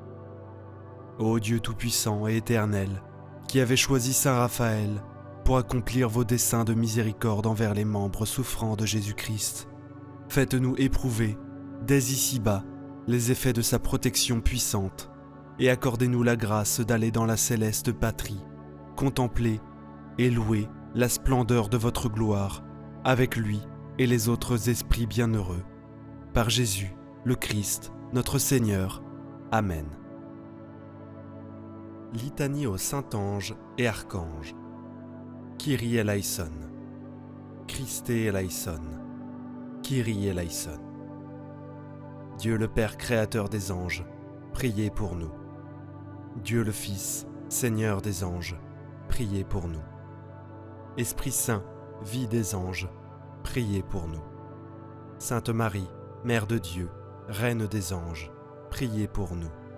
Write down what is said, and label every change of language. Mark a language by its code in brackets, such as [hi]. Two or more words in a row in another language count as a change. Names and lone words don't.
[fr] Ô Dieu tout-puissant et éternel, qui avez choisi Saint Raphaël pour accomplir vos desseins de miséricorde envers les membres souffrants de Jésus-Christ, faites-nous éprouver, dès ici-bas, les effets de sa protection puissante, et accordez-nous la grâce d'aller dans la céleste patrie, contempler et louer la splendeur de votre gloire, avec lui et les autres esprits bienheureux. Par Jésus, le Christ, notre Seigneur. Amen. Litanie aux Saint-Ange et Archange. [el] Kyrie eleison. Christe eleison. Kyrie eleison. [fr] Dieu le Père créateur des anges, priez pour nous. Dieu le Fils, Seigneur des anges, priez pour nous. Esprit Saint, vie des anges, priez pour nous. Sainte Marie, Mère de Dieu, Reine des anges, priez pour nous.